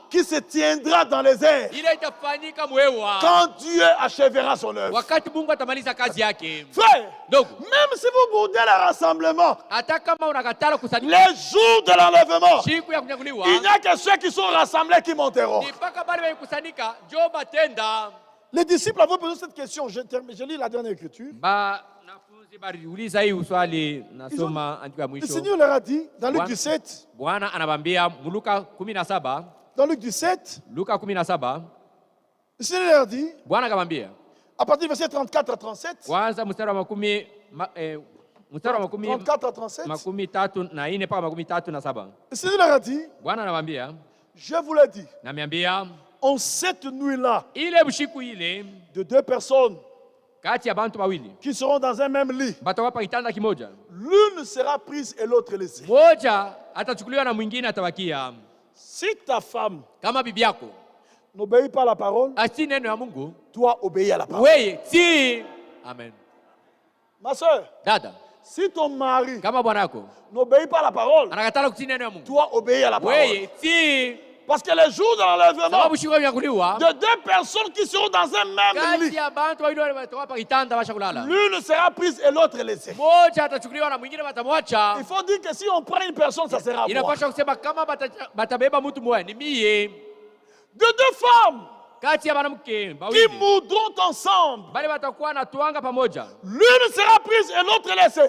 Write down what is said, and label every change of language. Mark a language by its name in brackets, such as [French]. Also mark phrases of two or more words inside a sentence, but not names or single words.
[French] qui se tiendra dans les airs [Swahili] ile itafanyika mwewa [French] quand Dieu achèvera son œuvre. [Swahili] wakati Mungu atamaliza kazi yake. [French] Frère, [Swahili] Ndugu, [French] même si vous boudez le rassemblement, [Swahili] hata kama unakatala kusanika [French] les jours de l'enlèvement, [Swahili] siku ya kunyakuliwa, [French] il n'y a que ceux qui sont rassemblés qui monteront. [Swahili] ni mpaka bale wenye kusanika njo batenda. [French] Les disciples avaient posé cette question. Je lis la dernière écriture. [Swahili] Wanafunzi baliuliza hii swali, nasoma andiko ya [French] Le [Swahili] mwisho. [French] Seigneur leur a dit, dans Luc 17, [Swahili] Bwana anabambia Luka 17, [French] dans Luc 17, [Swahili] Luka 17, [French] le Seigneur leur a dit, [Swahili] Bwana akamwambia [French] à partir du verset 34 à 37, [Swahili] kwanza mstari wa makumi [French] 34 à 37, [Swahili] makumi tatu na ine mpaka makumi tatu na saba. [French] le Seigneur leur a dit, [Swahili] Bwana anamwambia, [French] je vous l'ai dit, [Swahili] namiambia [French] en cette nuit-là, [Swahili] ile bushiku ile [French] de deux personnes [Swahili] kati ya bantu bawili [French] qui seront dans un même lit, [Swahili] batakuwa pa kitanda kimoja, [French] l'une sera prise et l'autre laissée. [Swahili] moja atachukuliwa na mwingine atabakia. [French] Si ta femme [Swahili] Kama bibi yako [French] n'obéit pas à la parole, [Swahili] asi neno ya Mungu, [French] toi obéis à la parole. [Swahili] weye si. Amen. [French] Ma soeur, [Swahili] Dada, [French] si ton mari [Swahili] kama bwana yako [French] n'obéit pas à la parole, [Swahili] anakatala kutii neno ya Mungu, [French] toi obéis à la parole. [Swahili] weye si. [French] Parce que les jours de l'enlèvement de deux personnes qui seront dans un même lit, l'une sera prise et l'autre laissée. Il faut dire que si on prend une personne, ça sera moi. De deux femmes qui moudront ensemble, l'une sera prise et l'autre laissée.